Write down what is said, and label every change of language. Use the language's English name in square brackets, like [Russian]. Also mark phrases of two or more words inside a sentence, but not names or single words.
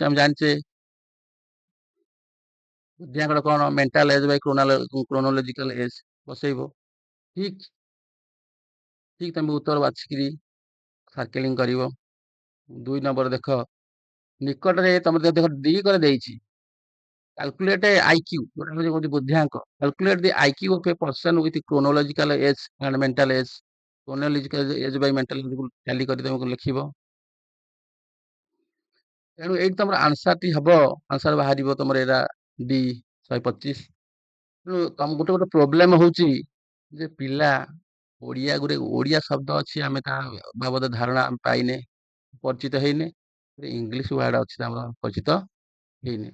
[Odia] ଆମେ ଜାଣିଛେ ବୁଦ୍ଧିଆଙ୍କର କଣ [English] mental age by chronological age [Odia] ବସେଇବ। ଠିକ ତମେ ଉତ୍ତର ବାଛିକିରି ସାର୍କେଲିଂ କରିବ। 2 ନମ୍ବର ଦେଖ, ନିକଟରେ ତମେ ଦେଖ ଡି করে ଦେଇଛି [English] calculate IQ [Odia] ଯୋଉଟା ହଉଛି କହୁଛି ବୁଦ୍ଧିଆଙ୍କ [English] calculate the IQ of a person with chronological age and mental age chronological age by mental age [Odia] କୁ tally କରି ତମକୁ ଲେଖିବ ତେଣୁ ଏଇଠି ତମର ଆନ୍ସରଟି ହବ ଆନ୍ସର ବାହାରିବ ତମର ଏଇଟା ଡି 125 ତେଣୁ ତମ ଗୋଟେ ପ୍ରୋବ୍ଲେମ ହଉଛି ଯେ ପିଲା ଓଡ଼ିଆ ଶବ୍ଦ ଅଛି ଆମେ ତା ବାବଦ ଧାରଣା ଆମେ ପାଇନେ ପରିଚିତ ହେଇନେ [English] English word [Odia] ଅଛି ଆମର ପରିଚିତ ହେଇନେ